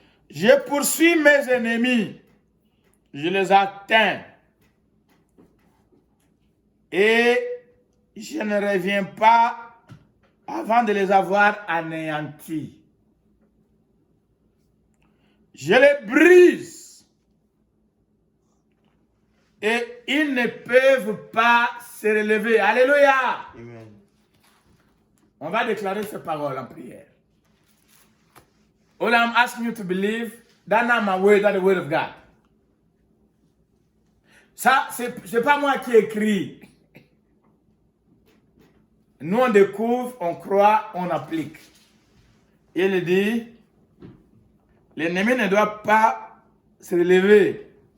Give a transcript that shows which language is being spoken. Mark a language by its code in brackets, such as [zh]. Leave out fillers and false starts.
[fr] Je poursuis mes ennemis, je les atteins et je ne reviens pas avant de les avoir anéantis. Je les brise et ils ne peuvent pas se relever. Alléluia. Amen. On va déclarer ces paroles en prière. [en] All I'm asking you to believe that not my word, that the word of God. [fr] Ça, c'est pas moi qui écris. Nous, on découvre, on croit, on applique. Il dit, l'ennemi ne doit pas se relever.